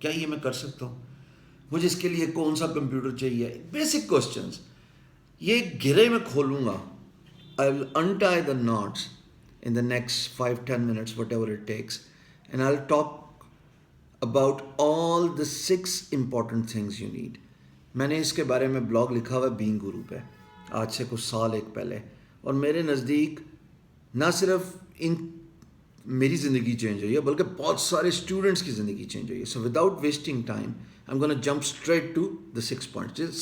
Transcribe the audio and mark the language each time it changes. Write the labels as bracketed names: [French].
[Urdu] کیا یہ میں کر سکتا ہوں؟ مجھے اس کے لیے کون سا کمپیوٹر چاہیے؟ [English] Basic questions. [Urdu] یہ گرے میں کھولوں گا. [English] I will untie the knots in the next 5-10 minutes, whatever it takes, and I'll talk about all the 6 important things you need. [Urdu] میں نے اس کے بارے میں بلاگ لکھا ہوا ہے بینگ گرو پہ آج سے کچھ سال ایک پہلے، اور میرے نزدیک نہ صرف میری زندگی چینج ہوئی ہے بلکہ بہت سارے اسٹوڈنٹس کی زندگی چینج ہوئی ہے. [English] So without wasting time I am gonna jump straight to the 6 points.